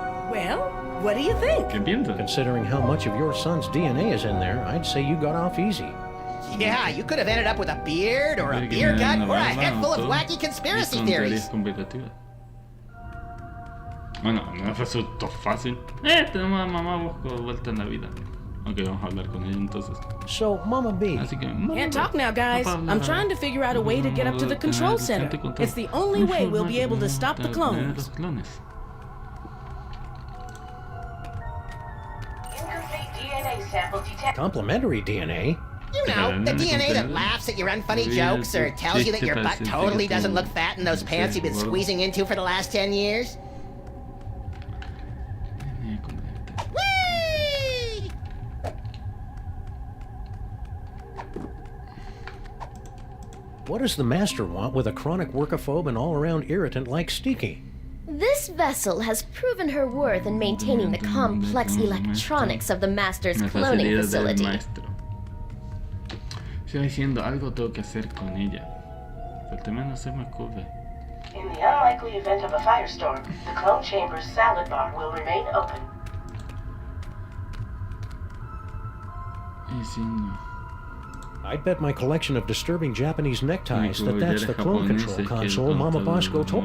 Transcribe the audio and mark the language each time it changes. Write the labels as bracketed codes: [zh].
[en] Well, what do you think? [es] ¿Qué piensas? [en] Considering how much of your son's DNA is in there, I'd say you got off easy. Yeah, you could have ended up with a beard or a beer gut or a head full of wacky conspiracy theories. [es] Bueno, no resultó fácil. Tenemos a mamá Bosco de vuelta en la vida. Ok, vamos a hablar con ella entonces. [en] So, Mama B. [es] Así que, [en] Can't talk now, guys. I'm trying to figure out a way to get up to the control center. It's the only way we'll be able to stop the clones. Incomplete DNA sample detected. Complementary DNA? You know, the DNA that laughs at your unfunny jokes or tells you that your butt totally doesn't look fat in those pants you've been squeezing into for the last 10 years. Whee! What does the Master want with a chronic workophobe and all-around irritant like Sticky? This vessel has proven her worth in maintaining the complex electronics of the Master's cloning facility. [es] Estoy diciendo algo tengo que hacer con ella. Falta menos se me ocurre. [en] In the unlikely event of a firestorm, the clone chamber's salad bar will remain open. [es] Diciendo. [en] I'd bet my collection of disturbing Japanese neckties that that's the clone control console Mama Bosco told.